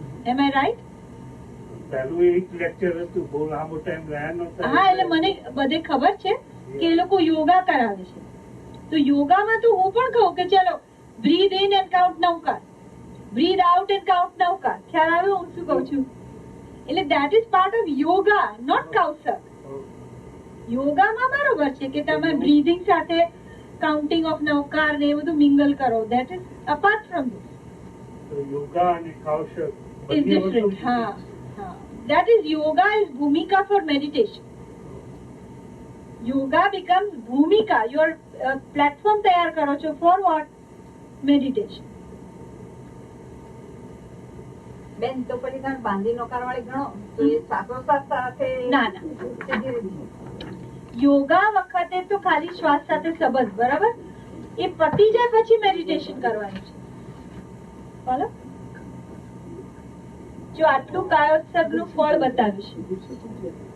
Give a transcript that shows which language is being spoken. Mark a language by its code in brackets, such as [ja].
[en] Am I right? [gu] પહેલું એક lecture હતું, બહુ લાંબો ટાઈમ રહ્યા નહોતા. હા, એટલે મને બધે ખબર છે કે એ લોકો યોગા કરાવે છે. તો યોગામાં તો હું પણ કહું કે ચલો [en] breathe in and count 9 કાર, [gu] breadth out and count 9 car. ખ્યાલ આવ્યો હું શું કહું છું? [en] એટલે that is part of yoga, not Kavsak. [gu] યોગામાં બરોબર છે કે તમે બ્રીથિંગ સાથે કાઉન્ટિંગ ઓફ 9 કાર ને એ બધું મિંગલ કરો. [en] That is apart from this. [gu] Yoga અને કાવસક [en] is different. હા, that is yoga is bhumika for meditation. Yoga becomes bhumika, your platform [gu] તૈયાર કરો છો [en] for what? Meditation. [gu] બેન તો પછી તમે બાંધી નોકારવાળી ગણો તો એ શ્વાસોશ્વાસ સાથે ના યોગા વખતે તો ખાલી શ્વાસ સાથે સંબંધ, બરાબર? એ પતી જાય પછી મેડિટેશન કરવાનું છે. બોલો, જો આટલું કાયોત્સર્ગ નું ફળ બતાવ્યું છે.